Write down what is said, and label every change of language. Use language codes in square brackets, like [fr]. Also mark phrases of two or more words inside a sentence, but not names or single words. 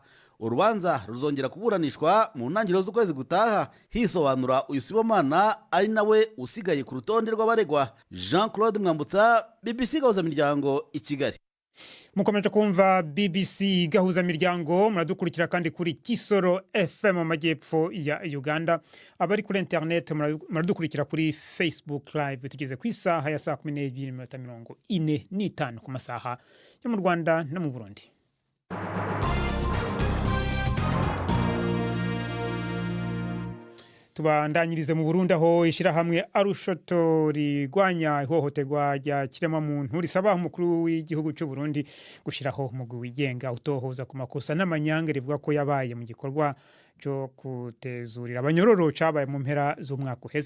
[rw] Urubanza ruzongera kuburanishwa mu ntangiriro z'ukwezi gutaha, hisobanura uyu Sibomana ari nawe usigaye ku rutonde rw'abaregwa. Jean Claude Mwambutsa, BBC Gahuzamiryango, i Kigali. Mukomeje kumva BBC Gahuzamiryango, muradukurikira kandi kuri Kisoro FM mu majyepfo ya Uganda. Abari kuri internet muradukurikira kuri Facebook Live. Tugeze ku isaha ya saa 12:45 ku masaha yo mu Rwanda no mu Burundi. [rn] Tubandanyirize mu Burundi aho ishirahamwe Arushoto rigwanya ihohoterwa rya kiremwamuntu risaba umukuru w'igihugu cy'u Burundi gushiraho umugwi wigenga utohoza ku makosa n'amanyanga rivuga ko yabaye mu gikorwa cyo kutezurira abanyororo cabaye mu mpera z'umwaka uheze.